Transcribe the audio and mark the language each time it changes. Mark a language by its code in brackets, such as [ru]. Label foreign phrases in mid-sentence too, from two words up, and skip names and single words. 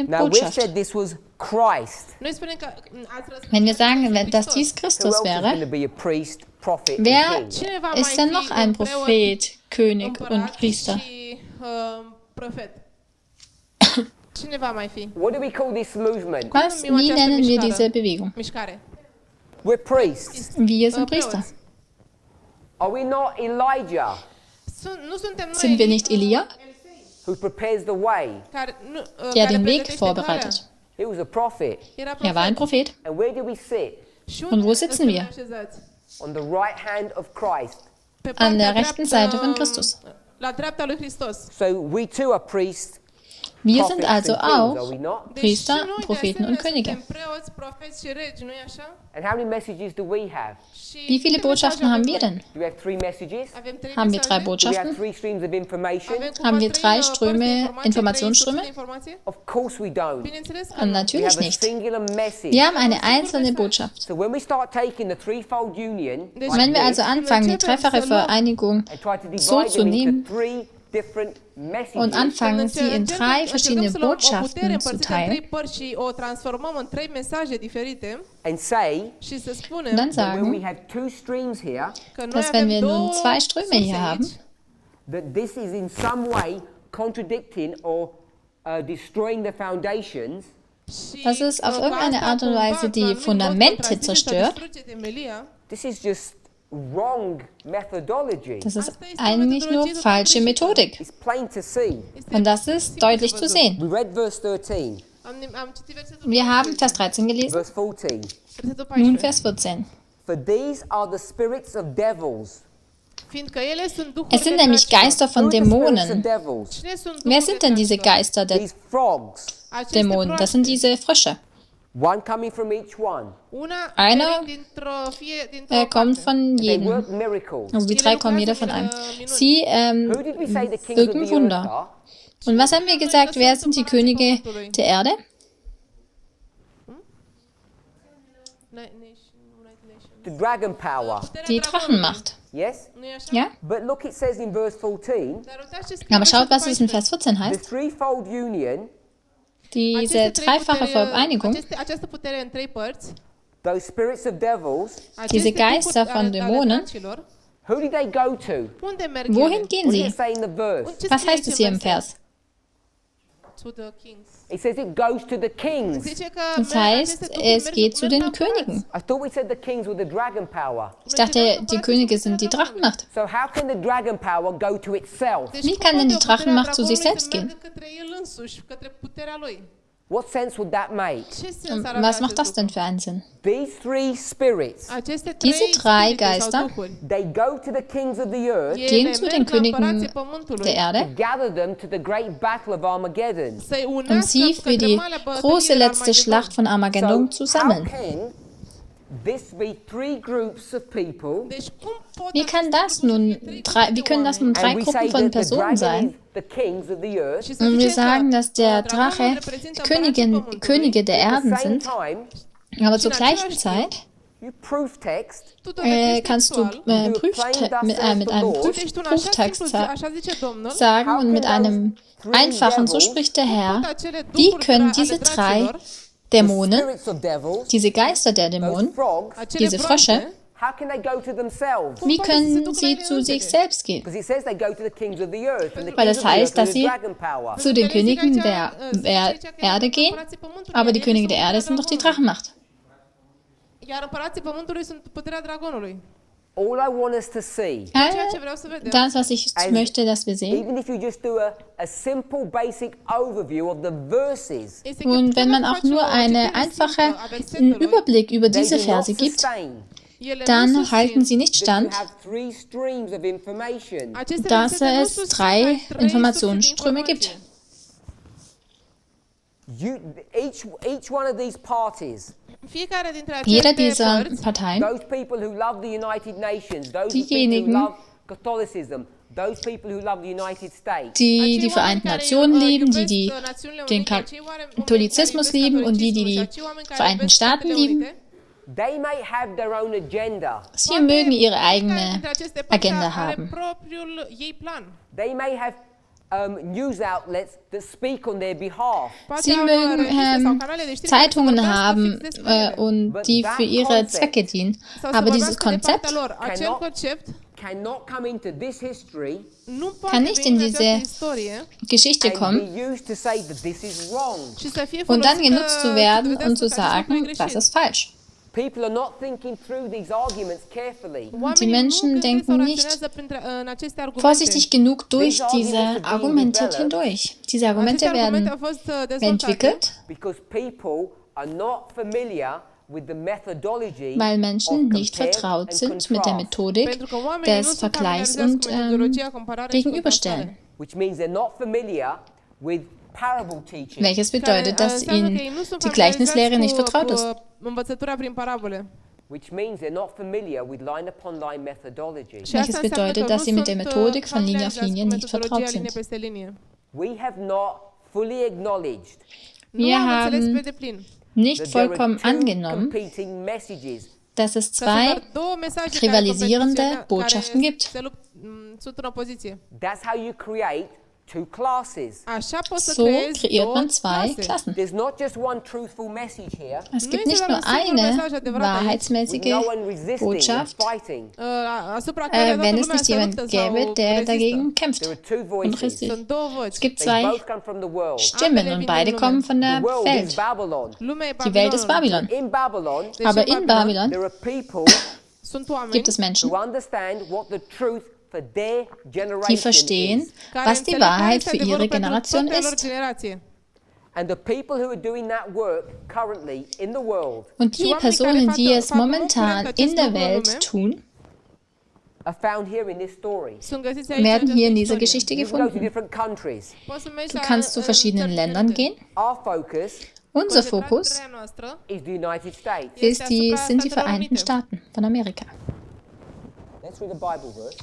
[en] Now we've [de] Botschaft. [en] said this was Christ. [ro] Noi spunem că ați răspuns [de] Wenn wir [ro] că [de] sagen, [ro] este [de] dass [ro] Hristos. [de] dies [en] Who [de] Christus [en] else is going [de] wäre, [en] to be a priest, prophet, [de] wer [en] and king? [ro] Cine va [de] ist [ro] mai [de] denn noch [ro] fi [de] ein [ro] un preot, [de] Prophet, König und [ro] împărat [de] Priester? [ro] și profet? Cine va mai fi? [en] What do we call this movement? [de] Wie nennen wir diese Bewegung? [ro] Mișcare. [en] We're priests. [de] Wir sind Priester. [en] Are we not Elijah, [ro] Nu suntem noi [de] Sind wir nicht Elia, [en] who prepares the way? [ro] care, nu, [de] der [ro] care [de] den Weg [ro] pregătește [de] vorbereitet? [en] He was a prophet. [ro] calea. Era [de] Er war ein Prophet. [en] And where do we sit? [ro] Și [de] Und wo sitzen [ro] suntem [de] wir? [ro] așezați? [en] On the right hand of Christ. [ro] Pe [de] An der [ro] partea [de] rechten [ro] dreaptă, [de] Seite von Christus. [ro] La dreapta lui Hristos. [en] So we too are priests, [de] Wir sind [en] prophets, [de] also [en] and kings, are [de] auch [en] we not? [ro] Deci [de] Priester, [ro] și noi, de [de] Propheten und [ro] asemenea, [de] Könige. [ro] suntem preoți, profeți și regi, nu-i așa? [en] And how many messages do we have? [ro] Și [de] Wie viele [ro] câte [de] Botschaften [ro] mesaje [de] haben [ro] avem [de] wir [ro] noi? [de] denn? [en] Do we have 3 messages? [ro] Avem trei [de] Haben wir [ro] mesaje? [de] drei [en] Do we have [de] Botschaften? [en] 3 streams of information? [ro] Avem cumva [de] Haben wir [ro] trei, [de] drei [ro] părți de [de] Ströme, [ro] informație, [de] Informationsströme? [ro] trei surse de informație? [en] Of course we don't. [ro] Bineînțeles că [de] Und [ro] nu. [en] We [de] natürlich [en] have a [de] nicht. [en] singular message. [de] Wir haben eine einzelne Botschaft. [en] So when we start taking the threefold union [ro] Deci, [de] Wenn wir [en] like [de] also [en] this, [de] anfangen, die dreifache Vereinigung [en] and try to [de] so [en] divide [de] zu [en] them into [de] nehmen [en] 3 different [de] und [en] messages, [de] anfangen, sie in drei verschiedene [ro] Încercăm să luăm o putere [de] Botschaften zu [ro] împărțită în trei [de] teilen, [ro] părți și o transformăm în trei mesaje diferite [en] and say [ro] și să [de] und [ro] spunem [de] dann [en] that when we [de] sagen, [en] have 2 streams here, [ro] că noi [de] dass wenn [ro] avem [de] wir nun [ro] două [de] zwei Ströme [ro] surse [de] hier haben, [ro] aici [en] that this is in some way contradicting or destroying the foundations, [ro] și [de] Das ist auf [ro] că [de] irgendeine [ro] asta [de] Art und [ro] cumva, [de] Weise [ro] că [de] die [ro] anumit mod [de] Fundamente [ro] contrazice sau [de] zerstört. [ro] distruge temelia. [en] this is just wrong methodology. [de] das ist eigentlich nur falsche Methodik. [en] It's plain to see. [de] Und das ist deutlich zu sehen. [en] We read verse 13, [ro] Am citit versetul [de] Wir haben Vers 13 gelesen, [en] verse 14. [ro] versetul [de] nun [ro] 14. [de] Vers 14. [en] For these are the spirits of devils. [ro] Fiindcă ele sunt duhuri [de] Es sind [ro] de [de] nämlich [ro] dracilor. [de] Geister [en] Who [de] von [en] are the spirits of [de] Dämonen. [en] devils? [ro] Cine sunt [de] Wer [ro] duhuri [de] sind [ro] de [de] denn diese [ro] dracilor? [de] Geister der [en] These frogs, [ro] Aceste [de] Dämonen? Das [ro] proaste, [de] sind diese Frösche. [en] one coming from each one. [ro] Una [de] Einer, [ro] venind dintr-o [de] Kommt [ro] parte. [de] von [en] They [de] jedem. [en] work miracles. [de] Also die drei kommen jeder von einem. Sie [en] Who did we say the kings of [de] wirken [en] the earth [de] Wunder. [en] are? [de] Und was haben wir gesagt? Wer sind die Könige der Erde? [en] The dragon power. [de] Die Drachenmacht. [en] Yes? [ro] Nu-i așa? [de] Ja? [en] But look, it says in verse 14, [ro] Dar uitați ce scrie [de] Aber schaut, was [ro] versetul [de] es in [ro] 14. [de] Vers 14 [en] the [de] heißt. [en] threefold union, [de] Diese [ro] Aceste trei [de] dreifache [ro] puteri, [de] Vereinigung, [ro] această putere în trei părți, [en] those spirits of devils, [ro] aceste [de] Geister [ro] duhuri [de] von [ro] ale [de] Dämonen, [ro] dracilor, [en] who did they go to? [ro] unde merg [de] wohin [ro] ele? [de] gehen [en] What does [de] sie? [en] it say in the verse? [ro] Ce [de] Was [ro] scrie [de] heißt es hier im Vers? [en] To the kings. It says it goes to the kings. [ro] Zice că [de] Das heißt, [ro] aceste duhuri [de] es [ro] merg- [de] geht zu [ro] merg [de] den [ro] la împărați. [de] Königen. [en] I thought we said the kings were the dragon power. [de] Ich dachte, die Könige sind die Drachenmacht. [en] So how can the dragon power go to itself? [ro] Deci [de] Wie [ro] cum [de] kann denn [ro] poate [de] die [ro] o putere a [de] Drachenmacht zu sich [ro] dragonului [de] selbst [ro] să [de] gehen? [ro] meargă către el însuși, către puterea lui? [en] What sense would that make? [ro] Ce sens ar avea [de] Was macht das [ro] acest [de] denn [ro] lucru? [de] für einen Sinn? [en] These 3 spirits, [ro] Aceste [de] Diese [ro] trei [de] drei [ro] spirite sau [de] Geister [ro] duhuri, [en] they go to the kings of the earth, [ro] ele [de] Gehen zu den [ro] merg la [de] Königen [ro] împărații pământului [de] der Erde, [en] gather them to the great battle of Armageddon. [ro] să-i [de] um [ro] unească [de] sie für [ro] către [de] die [ro] marea bătălie [de] große [ro] de [de] letzte [ro] Armagedon. [de] Schlacht von Armageddon zu [en] how [de] sammeln. [en] can [ro] Deci cum pot [de] Wie können das nun drei Gruppen von Personen sein? [ro] și să [de] Und wir [ro] zicem [de] sagen, [ro] că [de] dass der [ro] dragonul [de] Drache [ro] reprezintă [de] Könige der Erden sind, aber zur [ro] Și în [de] gleichen [ro] același [de] Zeit [ro] tu dovedești [de] kannst du [ro] textual. [de] mit einem [ro] Uite, tu un așa [de] Prüftext [ro] simplu, așa zice Domnul, [de] sagen und mit einem einfachen, so spricht der Herr, [ro] acele [de] wie [ro] duhuri [de] können [ro] ale [de] diese drei [ro] dracilor, [de] Dämonen, diese Geister der Dämonen, [ro] acele [de] diese Frösche, [ro] broaște, [de] wie können sie zu sich selbst gehen? Weil das heißt, dass sie zu den Königen der Erde gehen, aber die Könige der Erde sind doch die Drachenmacht. [ro] iar împărații pământului sunt puterea dragonului. [en] All I want us to see, [ro] Ceea ce vreau să vedem, [de] Das, was ich möchte, dass wir sehen. [en] even if you just do a simple basic overview of the verses, [ro] este că [de] Und [ro] până [de] wenn man [ro] când [de] auch [ro] faci [de] nur [ro] o [de] einen [ro] citire simplă [de] einfachen [ro] a versetului, [de] Überblick über [en] they [de] diese [en] do not [de] Verse gibt, [en] sustain [ro] ele nu [de] dann [ro] susțin. [de] halten sie nicht [en] that you [de] stand, [en] have three streams of information. [ro] Aceste [de] dass [ro] versete nu [de] es [ro] susțin [de] drei [ro] ai trei [de] Informationsströme [ro] surse de [de] gibt. [ro] informație. [en] Each one of these parties, [ro] Fiecare dintre [de] Jeder [ro] aceste [de] dieser [ro] părți, [de] Parteien, [en] those people who love the United Nations, those people [de] Diejenigen, [en] who love Catholicism, those people who love the United States, [de] die [ro] acei [de] die [ro] oameni [de] Vereinten [ro] care, [de] Nationen lieben, die [ro] iubesc Națiunile [de] den [ro] Unite, acei oameni care [de] Katholizismus [ro] iubesc [de] lieben und die [ro] catolicismul și [de] die [ro] acei oameni care [de] Vereinten [ro] iubesc [de] Staaten [ro] Statele [de] lieben, [ro] Unite, [en] they may have their own agenda. [de] sie mögen ihre [ro] fiecare [de] eigene [ro] dintre aceste părți [de] Agenda [ro] are [de] haben. [ro] propriul ei plan. [en] They may have news outlets that speak on their behalf. [ro] Poate [de] Sie [ro] au [de] mögen [ro] reviste sau canale de știri care să [de] Zeitungen [ro] vorbească [de] haben [ro] fix despre ele. [de] und die für ihre Zwecke dienen. [ro] Sau să [de] Aber dieses [ro] vorbească de [de] Konzept [ro] partea lor. Acel [en] cannot- [ro] concept [en] Cannot come into this history [ro] nu [de] kann [ro] poate [de] nicht [ro] veni [de] in [ro] în [de] diese [ro] această istorie [de] Geschichte [en] and [de] kommen [en] be used to say that this is wrong. [ro] și să fie [de] und dann [ro] folosită [de] genutzt zu werden [ro] să [de] und zu [ro] vedească că acest lucru e [de] sagen, das [ro] greșit. [de] ist falsch. [en] People are not thinking through these arguments carefully. [ro] Oamenii [de] Die Menschen [ro] nu gândesc [de] denken [ro] sau [de] nicht [ro] raționează în aceste argumente. [de] Vorsichtig genug durch diese Argumente hindurch. Diese Argumente [ro] Aceste argumente [de] werden [ro] au fost dezvoltate [de] entwickelt, [en] Because people are not familiar with the methodology [de] weil Menschen [en] of [de] nicht [en] compare [de] vertraut [en] and [de] sind mit der [en] contrast, [de] Methodik [ro] pentru că oamenii nu [de] des [ro] sunt [de] Vergleichs [ro] familiarizați [de] und [ro] cu metodologia comparare și [de] Gegenüberstellen. [ro] contrastare. [en] which means they're not familiar with parable teaching. [de] Welches bedeutet, dass [ro] înseamnă că [de] ihnen [ro] ei nu sunt [de] die Gleichnislehre [ro] familiarizați [de] nicht vertraut ist. [ro] cu învățătura prin parabole. [en] Which means they're not familiar with line upon line methodology. [ro] Și [de] Welches [ro] asta înseamnă [de] bedeutet, [ro] că [de] dass [ro] nu [de] sie mit der [ro] sunt, [de] Methodik von Linie auf [ro] familiarizați [de] Linie [ro] cu [de] nicht [ro] metodologia [de] vertraut [ro] linie [de] sind. [ro] peste linie. [en] We have not fully acknowledged [ro] Nu [de] Wir [ro] am înțeles pe [de] haben [ro] deplin [de] nicht [en] that there are [de] vollkommen [en] two [de] angenommen, [en] competing messages. [de] dass es [ro] că sunt [de] zwei [ro] doar două mesaje [de] rivalisierende [ro] care [de] Botschaften gibt. [ro] sunt în opoziție. [en] That's how you create two classes. [ro] Așa poți să [de] So [ro] creezi [de] kreiert [ro] două [de] man zwei [ro] clase. [de] Klassen. [en] There's not just one truthful message here [de] Es [ro] Nu [de] gibt [ro] este [de] nicht [ro] doar [de] nur [ro] un singur [de] eine [ro] mesaj adevărat aici, [en] with [de] wahrheitsmäßige [en] no one resisting and [de] Botschaft, [en] fighting. [ro] asupra care toată [de] wenn es [ro] lumea [de] nicht [ro] se [de] jemand [ro] luptă [de] gäbe, [ro] sau [de] der [ro] rezistă. [de] dagegen [en] There [de] kämpft [en] are two [de] und [en] voices. [de] resist. [ro] Sunt două voci. [de] Es gibt [en] They [de] zwei [en] both come from the world. [de] Stimmen und beide kommen von der [en] The world is [de] Welt. [en] Babylon. [ro] Lumea e [de] Die Welt ist [ro] Babilonul. [de] Babylon. [en] In Babylon, [ro] Deci [de] Aber [ro] în [de] in [en] there [de] Babylon [en] are people [ro] sunt oameni [de] gibt es Menschen, [en] who understand what the truth for their [de] die [en] generation [de] verstehen, [en] is. [ro] care [de] was die [ro] înțeleg care [de] Wahrheit [ro] este [de] für [ro] adevărul [de] ihre [ro] pentru [de] Generation [ro] propria lor [de] ist. [ro] generație. [en] And the people who are doing that work currently in the world [de] Und die [ro] oamenii [de] Personen, [ro] care [de] die es [ro] fac momentan acest [de] in der [ro] lucru în [de] Welt [ro] lume, [de] tun, [en] are found here in this story. [ro] sunt găsiți aici în [de] werden hier in [ro] această [de] dieser [ro] istorie. [de] Geschichte [en] You can go to [de] gefunden. [en] different countries. [ro] Poți să mergi [de] Du [ro] la, [de] kannst zu verschiedenen [ro] țări [de] Ländern [ro] diferite. [de] gehen. [en] Our focus [de] Unser Fokus [ro] Concentrarea noastră [en] is the United States. [de] sind die Vereinten Staaten von Amerika. [en] Let's read a Bible verse.